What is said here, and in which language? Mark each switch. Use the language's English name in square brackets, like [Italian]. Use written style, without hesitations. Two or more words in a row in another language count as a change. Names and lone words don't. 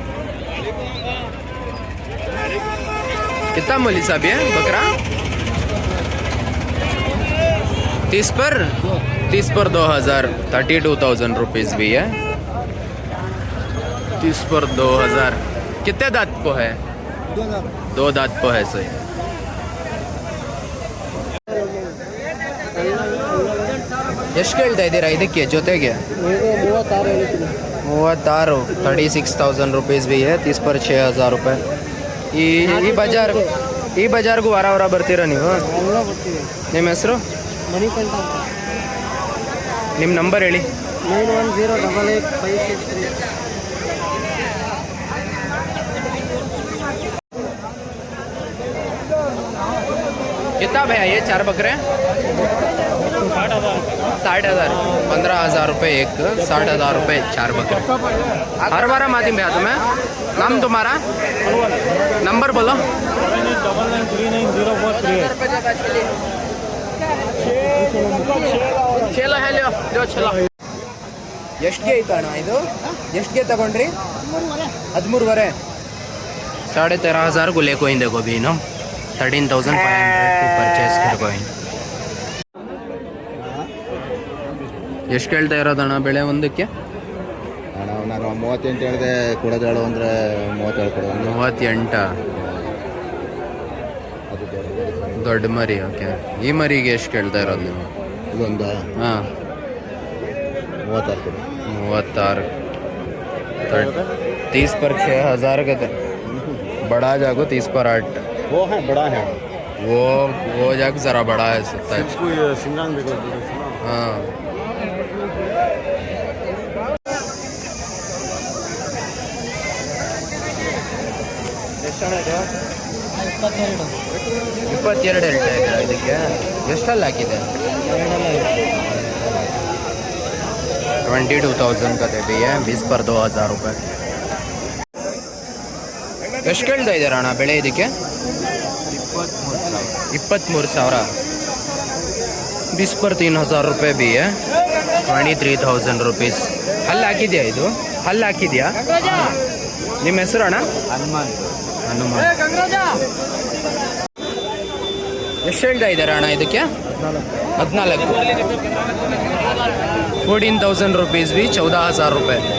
[Hindi] कितना मूल्य साहब है बकरा? 30 पर 2,000। 32,000 रुपीज़ भी है। 30 पर 2,000। कितने दांत को है? 2 दांत को है सही। [Kannada] ಎಷ್ಟು ಕೇಳ್ತಾ ಇದ್ದೀರಾ ಇದಕ್ಕೆ ಜೊತೆಗೆ? [Hindi] 36. 36,000 रुपीज़ भी है। 30 पर 6,000 रुपये। [Kannada] ಈ ಬಜಾರ್ಗೂ ವಾರ ವಾರ ಬರ್ತೀರಾ ನೀವು? ನಿಮ್ಮ ಹೆಸರು? ಮಣಿಕಂಠ. ನಿಮ್ಮ ನಂಬರ್ ಹೇಳಿ. 91088563. [Hindi] कितना भैया ये 4 बकरे? 60,000। 15,000 रुपये एक। 60,000 रुपये 4 बकरे। हर बार आती भैया तुम्हें? नाम तुम्हारा? नंबर बोलो। 99990438. [Kannada] ಎಷ್ಟಿಗೆ ಐತೆ ಅಣ್ಣ ಇದು? ಎಷ್ಟಿಗೆ ತಗೊಂಡ್ರಿ? [Hindi] 13,500. 13,500 को ले कोई देखो भी नो। 13,500 को परचेस कर कोई। [Kannada] ಎಷ್ಟು ಕೇಳ್ತಾ ಇರೋದಣ್ಣ ಬೆಳೆ ಒಂದಕ್ಕೆ? ಅಣ್ಣ ನಾನು 38 ಹೇಳಿದೆ, ಕೊಡೋದೇಳು ಅಂದರೆ 37 ಕೊಡೋದು. 38. ಅದು ದೊಡ್ಡ ಮರಿ. ಓಕೆ. ಈ ಮರಿಗೆ ಎಷ್ಟು ಕೇಳ್ತಾ ಇರೋದು ನೀವು? ಇದೊಂದು ಹಾಂ 36 ಕೊಡು. [Hindi] 36. 30 पर 6,000 का था। बड़ा जागो 30 पर 8। वो है बड़ा है। वो जाग ज़रा बड़ा है 27। हाँ [Kannada] ಎಷ್ಟು? 22 ಹೇಳ್ತಾ ಇದ್ದೀರಾ ಇದಕ್ಕೆ? ಎಷ್ಟಲ್ಲಿ ಹಾಕಿದೆ? [Hindi] 22,000 का भी है। 20 पर 2,000 रुपये। [Kannada] ಎಷ್ಟು ಕೇಳ್ತಾ ಇದ್ದೀರಾ ಅಣ್ಣ ಬೆಳೆ ಇದಕ್ಕೆ? [Hindi] 23,000। 20 पर 3,000 रुपये भी है। [Kannada] 23,000 रुपीज़। ಹಲ್ಲು ಹಾಕಿದೆಯಾ ಇದು? ಹಲ್ಲು ಹಾಕಿದೆಯಾ? ನಿಮ್ಮ ಹೆಸರು ಅಣ್ಣ? ಹನುಮಾನ್. ಎಷ್ಟು ಹೇಳ್ತಾ ಇದ್ದಾರೆ ಅಣ್ಣ ಇದಕ್ಕೆ? [Hindi] 14. 14,000 रुपीज़ भी। 14,000 रुपये।